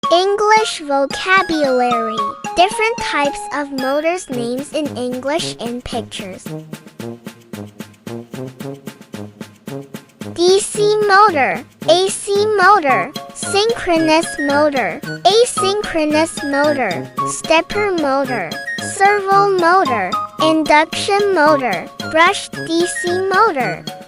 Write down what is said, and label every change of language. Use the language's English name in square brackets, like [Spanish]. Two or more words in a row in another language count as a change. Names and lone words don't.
[English] English vocabulary. Different types of motors. Names in English in pictures. DC motor, AC motor, synchronous motor, asynchronous motor, stepper motor, servo motor, induction motor, brushed DC motor.